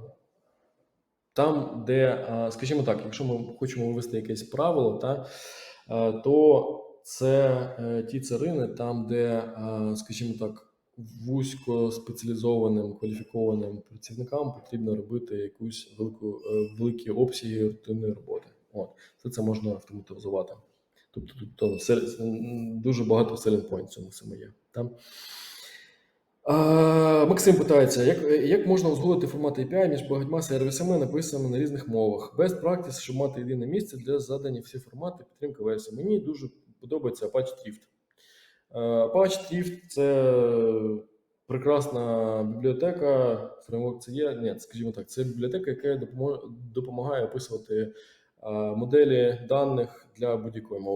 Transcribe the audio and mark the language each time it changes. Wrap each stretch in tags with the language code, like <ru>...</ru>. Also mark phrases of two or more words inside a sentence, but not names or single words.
<uk>Там, де, скажімо так, якщо ми хочемо вивести якесь правило, то це ті царини, там, де, скажімо так, вузько спеціалізованим, кваліфікованим працівникам потрібно робити якусь великі обсяги рутинної роботи. Це можна автоматизувати. Тобто тут дуже багато</uk> <en>selling point</en> <uk>в цьому всьому є. Максим питається, як можна узгодити формат API між багатьма сервісами, написаними на різних мовах?</uk> <en>Best practice,</en> <uk>щоб мати єдине місце для задані всі формати, підтримка версій. Мені дуже подобається Apache Thrift. Apache Thrift – це прекрасна бібліотека, фреймворк це є, скажімо так, це бібліотека, яка допомагає описувати моделі даних для будь-якої мови.</uk>